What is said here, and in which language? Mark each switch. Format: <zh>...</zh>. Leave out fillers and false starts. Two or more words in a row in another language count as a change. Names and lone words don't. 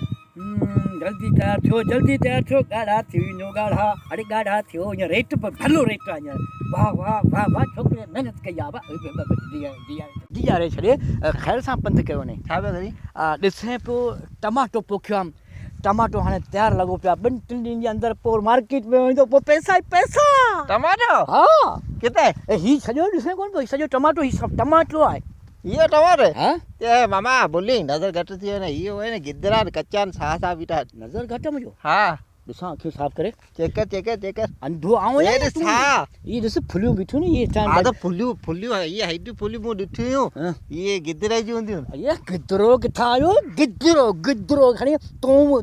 <sd>जल्दी तैयार थियो गाढ़ा थी नो गाढ़ा अरे गाढ़ा थियो हीअं रेट पर भलो रेट आहे हींअर वाह वाह वाह वाह छोकिरे महिनत कई आहे दिया रे छॾे ख़ैर सां पंधु कयो ने छा पिया करी ॾिसे पियो टमाटो पोखियो आहे टमाटो हाणे तयारु लॻो पियो आहे 2-3 ॾींहंनि जे अंदरि पोइ मार्केट में वेंदो पोइ पैसा ई पैसा टमाटो हा किथे हीउ सॼो ॾिसे कोन पियो सॼो टमाटो हीउ सभु टमाटो आहे इहो टमाटो हा ए मामा बोली नज़र घटि थी वञे न इहो आहे न गिदरा कचा आहिनि साह बीठा नज़र घटि मुंहिंजो हा ॾिसां अखियूं साफ़ करे चेक कर अंधो आऊं ये ॾिस हा ये ॾिस फुलियूं बीठियूं न ये हा त फुलियूं ये हेॾियूं फुलियूं मूं ॾिठियूं ये गिदरे जी हूंदियूं ये गिदरो किथां आयो गिदरो खणी तूं</sd>